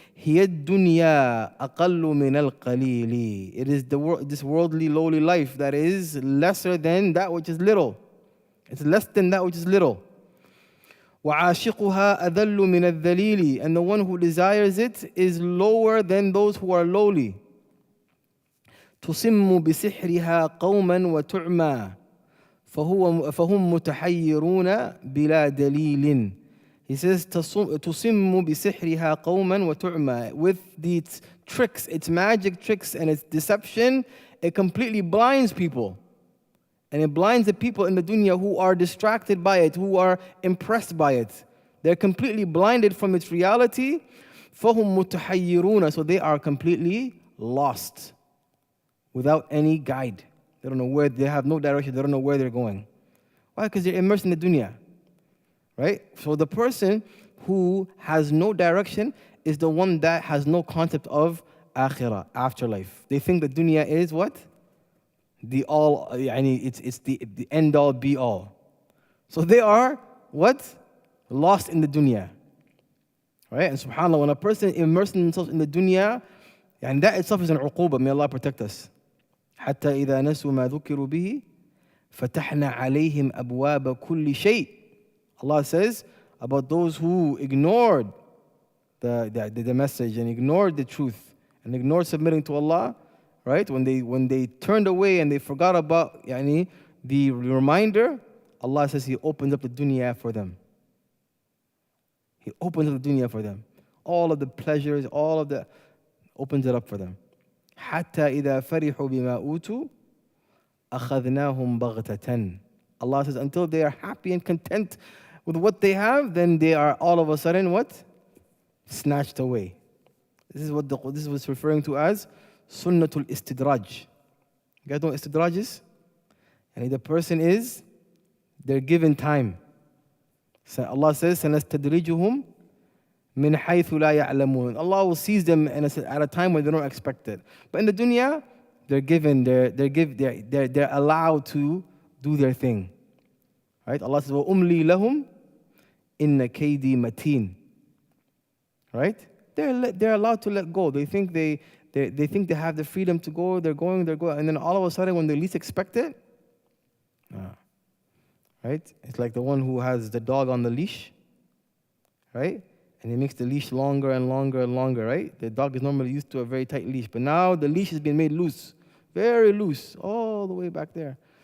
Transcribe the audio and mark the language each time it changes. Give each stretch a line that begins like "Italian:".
Arabic: هي الدنيا أقل من القليل.
English: It is this worldly, lowly life that is lesser than that which is little. It's less than that which is little.
Arabic: وعاشقها أذل من الذليل.
English: And the one who desires it is lower than those who are lowly.
Arabic: تصم بسحرها قوما وتعمى فهم متحيرون بلا دليل.
English: He says
Arabic: تصم بسحرها قوما وتعمى.
English: With its tricks, its magic tricks and its deception, it completely blinds people. And it blinds the people in the dunya who are distracted by it, who are impressed by it. They're completely blinded from its reality.
Arabic: فَهُمْ مُتَحَيِّرُونَ.
English: So they are completely lost, without any guide. They don't know where, they have no direction, they don't know where they're going. Why? Because they're immersed in the dunya. Right? So the person who has no direction is the one that has no concept of akhirah, afterlife. They think the dunya is what? The all, it's the end all, be all. So they are what? Lost in the dunya. Right? And subhanAllah, when a person immerses themselves in the dunya, and that itself is an uqubah. May Allah protect us.
Arabic: حتى إذا نسوا ما ذكروا به فتحنا عليهم أبواب كل شيء.
English: Allah says about those who ignored the message and ignored the truth and ignored submitting to Allah, right? When they turned away and they forgot about the reminder, Allah says He opens up the dunya for them. He opens up the dunya for them. All of the pleasures, opens it up for them.
Arabic: حتى إذا فرحوا بما أوتوا أخذناهم بغتة.
English: Allah says until they are happy and content with what they have, then they are all of a sudden what? Snatched away. This is what's referring to as sunnatul istidraj. You guys know what istidraj is? And the person is, they're given time. So Allah says,
Arabic: سَنَسْتَدْرِجُهُمْ مِنْ حَيْثُ لَا يَعْلَمُونَ.
English: Allah will seize them at a time when they don't expect it. But in the dunya, they're given, they're allowed to do their thing. Right? Allah says,
Arabic: وَأُمْلِي لَهُمْ إِنَّ كَيْدِي مَتِينٌ.
English: Right? They're allowed to let go. They think they think they have the freedom to go. They're going, and then all of a sudden, when they least expect it, right? It's like the one who has the dog on the leash, right? And he makes the leash longer and longer and longer, right? The dog is normally used to a very tight leash, but now the leash has been made loose, very loose, all the way back there.